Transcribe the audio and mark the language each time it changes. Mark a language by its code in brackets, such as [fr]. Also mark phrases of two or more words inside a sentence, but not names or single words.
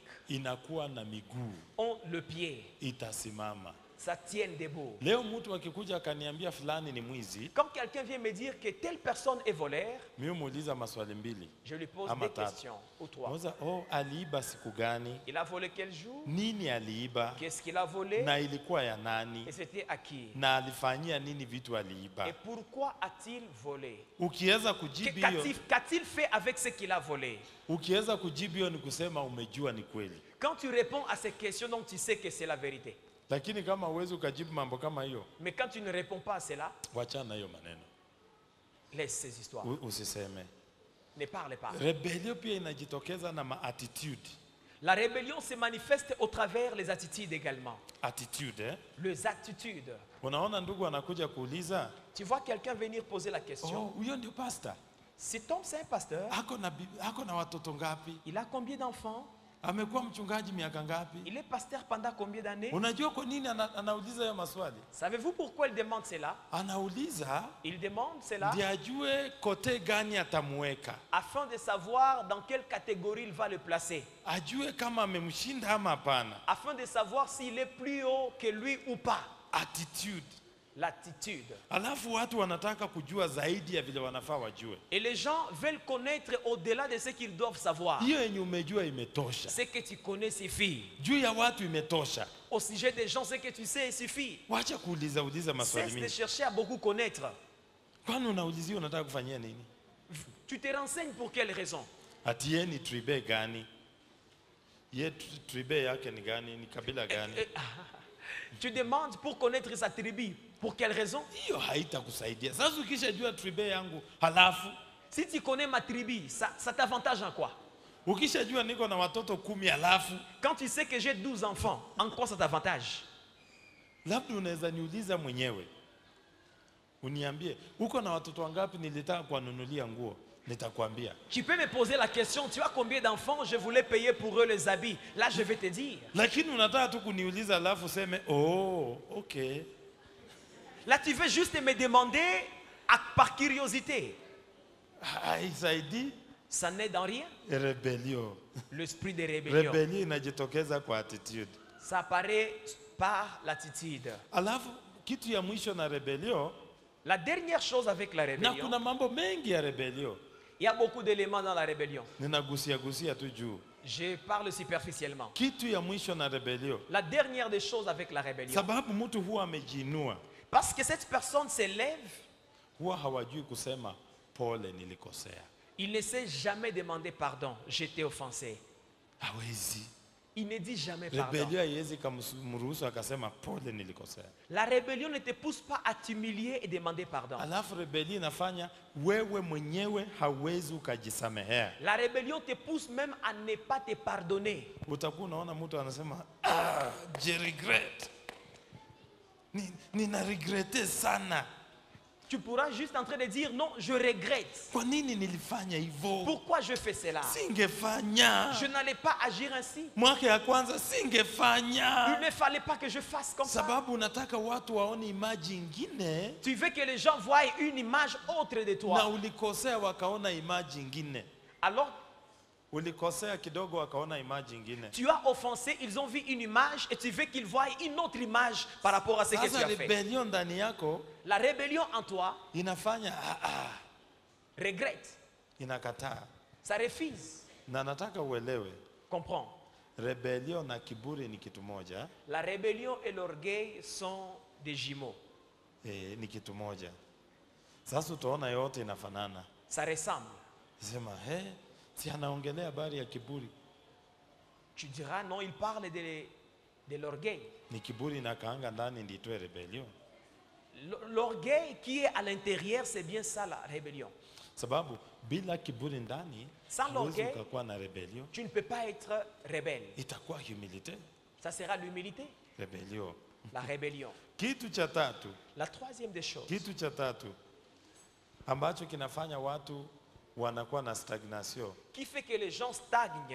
[sw] inakuwa na miguu, [fr] ont le pied. [sw] itasimama. [fr] Ça tient debout. [sw] Leo mtu akikuja akaniambia fulani ni mwizi, [fr] Quand quelqu'un vient me dire que telle personne est voleur, [sw] mimi muuliza maswali mbili. [fr] je lui pose [sw] Ama [fr] des [sw] tatu. [fr] questions ou trois. [sw] Moza, aliiba siku gani? [fr] Il a volé quel jour? [sw] Nini aliiba? [fr] Qu'est-ce qu'il a volé? [sw] Na ilikuwa ya nani? [fr] Et c'était à qui? [sw] Na alifanyia nini vitu aliiba? [fr] Et pourquoi a-t-il volé? [sw] Ukiweza kujibu hiyo, [fr] Qu'a-t-il fait avec ce qu'il a volé? [sw] ukiweza kujibu hiyo ni kusema umejua ni kweli. [fr] Quand tu réponds à ces questions, donc tu sais que c'est la vérité. [sw] Lakini kama uwezi ukajibu mambo kama hiyo, [fr] Mais quand tu ne réponds pas à cela, [sw] wachana hiyo maneno. [fr] laisse ces histoires. [sw] Usiseme. [fr] Ne parle pas. [sw] Rebelio pia inajitokeza na attitude. [fr] La rébellion se manifeste au travers les attitudes également. [sw] Attitude, [fr] Les attitudes. [sw] Unaona ndugu anakuja kuuliza, [fr] Tu vois quelqu'un venir poser la question. [sw] huyo ndio pastor. [fr] Cet homme, c'est un pasteur. [sw] Ako na watoto ngapi? [fr] Il a combien d'enfants? [sw] Amekuwa mchungaji miaka ngapi? [fr] Il est pasteur pendant combien d'années? [sw] Unajua kwa nini anauliza hayo maswali? [fr] Savez-vous pourquoi il demande cela? [sw] Anauliza [fr] Il demande cela [sw] ndiye ajue kote gani atamuweka. [fr] afin de savoir dans quelle catégorie il va le placer. [sw] Ajue kama amemshinda ama hapana. [fr] Afin de savoir s'il est plus haut que lui ou pas. [sw] Attitude. [fr] L'attitude. [sw] Alafu watu wanataka kujua zaidi ya vile wanafaa wajue. [fr] Et les gens veulent connaître au-delà de ce qu'ils doivent savoir. [sw] Hiyo yenye umejua imetosha. [fr] Ce que tu connais suffit. [sw] Juu ya watu imetosha. [fr] Au sujet des gens, ce que tu sais suffit. [sw] Wacha kuuliza maswali [fr] Cesse de [sw] mingi. [fr] chercher à beaucoup connaître. [sw] Kwani unaulizia unataka kufanyia nini? [fr] Tu te renseignes pour quelle raison? [sw] Ati yeye ni tribe gani? Ye tribe yake ni gani? Ni kabila gani? [fr] Tu demandes pour connaître sa tribu. Pour quelle raison? [sw] Hiyo haitakusaidia. Sasa ukishajua tribe yangu, halafu [fr] Si tu connais ma tribu, ça t'avantage en quoi? [sw] ukishajua niko na watoto 10 halafu [fr] Quand tu sais que j'ai 12 enfants, en quoi ça t'avantage? [sw] labda unaweza niuliza mwenyewe. Uniambie, uko na watoto wangapi nilitaka kuwanunulia nguo? Nitakwambia. [fr] Tu peux me poser la question, tu as combien d'enfants? Je voulais payer pour eux les habits. Là, je vais te dire. [sw] Lakini unataka tu kuniuliza halafu useme, [en] "Oh, okay." [fr] Là, tu veux juste me demander par curiosité. [sw] Haisaidii. [fr] Ça n'est dans rien. [sw] Rebellion. [fr] L'esprit de rébellion. [sw] Rebellion inajitokeza kwa attitude. [fr] Ça apparaît par l'attitude. [sw] Alafu kitu ya mwisho na rebellion, [fr] La dernière chose avec la [sw] na [fr] rébellion, [sw] kuna mambo mengi ya rebellion. [fr] il y a beaucoup d'éléments dans la rébellion. [sw] Ninagusia tu juu. [fr] Je parle superficiellement. [sw] Kitu ya mwisho na rebellion, [fr] La dernière des choses avec la rébellion, [sw] sababu mtu huwa amejiinua, [fr] parce que cette personne s'élève, [sw] huwa hawajui kusema pole, nilikosea. [fr] il ne sait jamais demander pardon. J'étais offensé. [sw] Hawezi. [fr] Il ne dit jamais pardon. [sw] Rebellion haiwezi kumruhusu akasema pole, nilikosea. [fr] La rébellion ne te pousse pas à t'humilier et demander pardon. [sw] Alafu rebellion inafanya wewe mwenyewe hawezi ukajisamehea. [fr] La rébellion te pousse même à ne pas te pardonner. [sw] Utakuwa unaona mtu anasema, [fr] je regret. [sw] Nina regrete sana. [fr] Tu pourras juste en train de dire non, je regrette. [sw] Kwa nini nilifanya hivyo? [fr] Pourquoi je fais cela? [sw] Singefanya. [fr] Je n'allais pas agir ainsi. [sw] Mwaka ya kwanza [fr] Il [sw] singefanya. [fr] ne fallait pas que je fasse comme ça. [sw] Sababu unataka watu waone image ingine [fr] Tu veux que les gens voient une image autre de [sw] na [fr] toi. [sw] ulikosea wakaona image ingine. [fr] Alors, [sw] Ulikosea kidogo wakaona image ingine. [fr] tu as offensé, ils ont vu une image et tu veux qu'ils voient une autre image par rapport à ce que tu [sw] Sasa [fr] as fait. [sw] rebellion ndani yako [fr] La rébellion en toi [sw] inafanya [fr] regrette. [sw] inakataa. [fr] Ça refuse. [sw] Na nataka uelewe, [fr] Comprends. [sw] rebellion na kiburi ni kitu moja. [fr] La rébellion et l'orgueil sont des jumeaux. [sw] Ni kitu moja. Sasa utaona yote inafanana. [fr] Ça ressemble. [sw] Sema, si anaongelea habari ya kiburi. [fr] Tu diras non, il parle de l'orgueil. [sw] Ni kiburi na kaanga ndani ndio itoe rebellion. [fr] L'orgueil qui est à l'intérieur, c'est bien ça la rébellion. [sw] Sababu bila kiburi ndani [fr] Sans [sw] huwezi [fr] l'orgueil, [sw] ukakuwa na rebellion. [fr] tu ne peux pas être rebelle. [sw] Itakuwa humility. [fr] Ça sera l'humilité, Rebellion. la rébellion. [sw] Kitu cha tatu, [fr] La troisième des choses [sw] kitu cha tatu ambacho kinafanya watu wanakuwa na stagnation [fr] qui fait que les gens stagnent